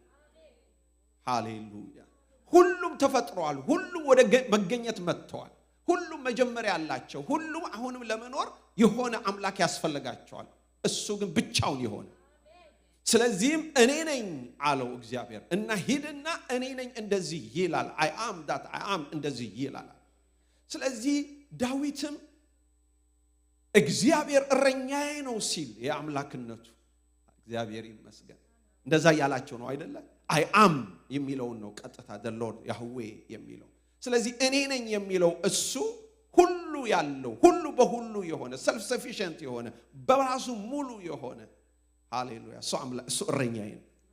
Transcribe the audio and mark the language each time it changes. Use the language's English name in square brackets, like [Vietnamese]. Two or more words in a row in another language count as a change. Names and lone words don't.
[Amharic] ሃሌሉያ ሁሉም ተፈጥሯል ሁሉም ወደ መገኘት መጥተዋል ሁሉም መጀመሪያ ያላቸው ሁሉም አሁንም ለመኖር የሆነ አምላክ ያስፈልጋቸዋል እሱ ግን ብቻውን የሆነ ስለዚህም እኔ ነኝ አለው እግዚአብሔር እና ሂድና እኔ ነኝ እንደዚህ ይላል [English] I am that I [Amharic] am እንደዚህ ይላል ስለዚህ ዳዊትም እግዚአብሔር እረኛዬ ነው ሲል የአምላክነቱ እግዚአብሔር ይመስገን እንደዛ ያላቸው ነው አይደለ [English] I am [Amharic] የሚለው ነው ቀጥታ [English] the Lord Yahweh [Amharic] የሚለው ስለዚህ እኔ ነኝ የሚለው እሱ ሁሉ ያለው ሁሉ በሁሉ የሆነ [English] self sufficient [Amharic] የሆነ በራሱ ሙሉ የሆነ ሃሌሉያ እሱ እረኛዬ ነው